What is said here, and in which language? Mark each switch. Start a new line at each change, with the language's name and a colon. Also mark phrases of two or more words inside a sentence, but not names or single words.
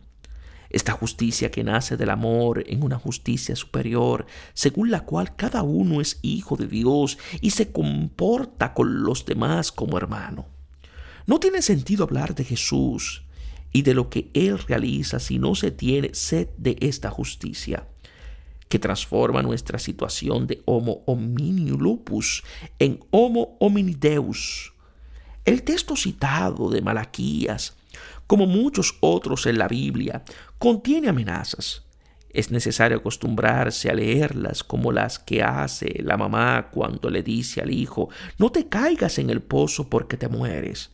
Spanish: Esta justicia que nace del amor en una justicia superior, según la cual cada uno es hijo de Dios y se comporta con los demás como hermano. No tiene sentido hablar de Jesús y de lo que Él realiza si no se tiene sed de esta justicia, que transforma nuestra situación de
Latin: homo homini lupus
Spanish: en
Latin: homo homini deus.
Spanish: El texto citado de Malaquías, como muchos otros en la Biblia, contiene amenazas. Es necesario acostumbrarse a leerlas como las que hace la mamá cuando le dice al hijo: no te caigas en el pozo porque te mueres.